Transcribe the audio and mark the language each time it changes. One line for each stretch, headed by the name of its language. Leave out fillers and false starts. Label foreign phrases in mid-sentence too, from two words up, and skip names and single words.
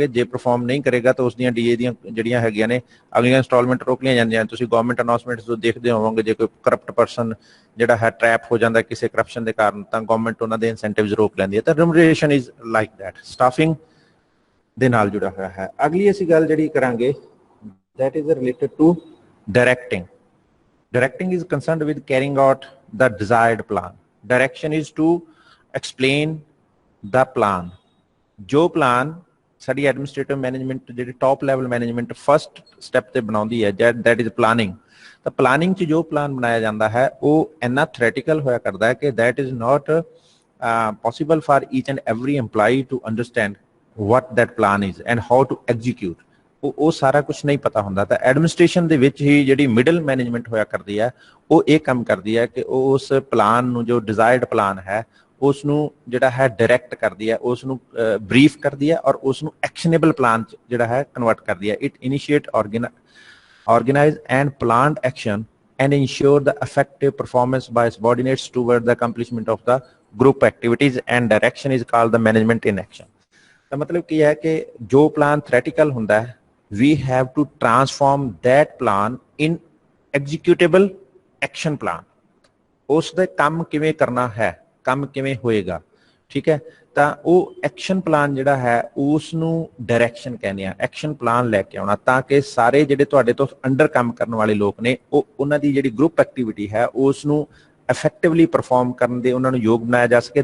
Punjabi: ਜੇ ਪਰਫਾਰਮ ਨਹੀਂ ਕਰੇਗਾ ਤਾਂ ਉਸ ਦੀਆਂ ਡੀਏ ਦੀਆਂ ਜਿਹੜੀਆਂ ਹੈਗੀਆਂ ਨੇ ਅਗਲੀਆਂ ਇੰਸਟਾਲਮੈਂਟ ਰੋਕ ਲਈਆਂ ਜਾਂਦੀਆਂ। ਤੁਸੀਂ
English: government announcements
Punjabi: ਤੋਂ ਦੇਖਦੇ ਹੋਵੋਗੇ ਜੇ ਕੋਈ
English: corrupt person
Punjabi: ਜਿਹੜਾ ਹੈ ਟਰੈਪ ਹੋ ਜਾਂਦਾ ਕਿਸੇ ਕਰਪਸ਼ਨ ਦੇ ਕਾਰਨ ਤਾਂ ਗਵਰਨਮੈਂਟ ਉਹਨਾਂ ਦੇ ਇਨਸੈਂਟਿਵਸ ਰੋਕ ਲੈਂਦੀ ਹੈ। ਤਾਂ
English: remuneration is like that,
Punjabi: ਸਟਾਫਿੰਗ ਦੇ ਨਾਲ ਜੁੜਾ ਹੋਇਆ ਹੈ। ਅਗਲੀ ਅਸੀਂ ਗੱਲ ਜਿਹੜੀ ਕਰਾਂਗੇ
English: that is related to directing. Directing is concerned with carrying out the desired plan. Direction is to explain the plan.
Punjabi: ਜੋ plan ਸਾਡੀ
English: administrative management
Punjabi: ਜਿਹੜੀ
English: top level management first step
Punjabi: ਤੇ ਬਣਾਉਂਦੀ ਹੈ
English: that is planning.
Punjabi: ਤਾਂ ਪਲਾਨਿੰਗ 'ਚ ਜੋ ਪਲਾਨ ਬਣਾਇਆ ਜਾਂਦਾ ਹੈ ਉਹ ਇੰਨਾ ਥਿਓਰੈਟੀਕਲ ਹੋਇਆ ਕਰਦਾ ਹੈ ਕਿ
English: that is not possible for each and every employee to understand what that plan is and how to execute.
Punjabi: ਉਹ ਸਾਰਾ ਕੁਝ ਨਹੀਂ ਪਤਾ ਹੁੰਦਾ। ਤਾਂ ਐਡਮਿਨਿਸਟ੍ਰੇਸ਼ਨ ਦੇ ਵਿੱਚ ਹੀ ਜਿਹੜੀ
English: middle management
Punjabi: ਹੋਇਆ ਕਰਦੀ ਹੈ ਉਹ ਇਹ ਕੰਮ ਕਰਦੀ ਹੈ ਕਿ ਉਹ ਉਸ ਪਲਾਨ ਨੂੰ, ਜੋ
English: desired plan
Punjabi: ਹੈ, ਉਸ ਨੂੰ ਜਿਹੜਾ ਹੈ ਡਾਇਰੈਕਟ ਕਰਦੀ ਹੈ, ਉਸ ਨੂੰ ਬਰੀਫ ਕਰਦੀ ਹੈ ਔਰ ਉਸ ਨੂੰ
English: actionable plan
Punjabi: ਚ ਜਿਹੜਾ ਹੈ ਕਨਵਰਟ ਕਰਦੀ ਹੈ।
English: it initiate organize and planned action and ensure the effective performance by subordinates toward the accomplishment of the group activities, and direction is called the management in action।
Punjabi: ਤਾਂ ਮਤਲਬ ਕੀ ਹੈ ਕਿ ਜੋ ਪਲਾਨ ਥਿਓਰੈਟੀਕਲ ਹੁੰਦਾ ਹੈ,
English: we have to transform that plan in executable action plan।
Punjabi: ਉਸ ਦਾ ਕੰਮ ਕਿਵੇਂ ਕਰਨਾ ਹੈ, ਕੰਮ ਕਿਵੇਂ ਹੋਏਗਾ, ਠੀਕ ਹੈ। ਤਾਂ ਉਹ
English: action plan
Punjabi: ਜਿਹੜਾ ਹੈ ਉਸ ਨੂੰ ਡਾਇਰੈਕਸ਼ਨ ਕਹਿੰਦੇ ਆ।
English: action plan
Punjabi: ਲੈ ਕੇ ਆਉਣਾ ਤਾਂ ਕਿ ਸਾਰੇ ਜਿਹੜੇ ਤੁਹਾਡੇ ਤੋਂ ਅੰਡਰ ਕੰਮ ਕਰਨ ਵਾਲੇ ਲੋਕ ਨੇ ਉਹ ਉਹਨਾਂ ਦੀ ਜਿਹੜੀ
English: group activity
Punjabi: ਹੈ ਉਸ ਨੂੰ ਇਫੈਕਟਿਵਲੀ ਪਰਫਾਰਮ ਕਰਨ ਦੇ ਉਹਨਾਂ ਨੂੰ ਯੋਗ ਬਣਾਇਆ ਜਾ ਸਕੇ।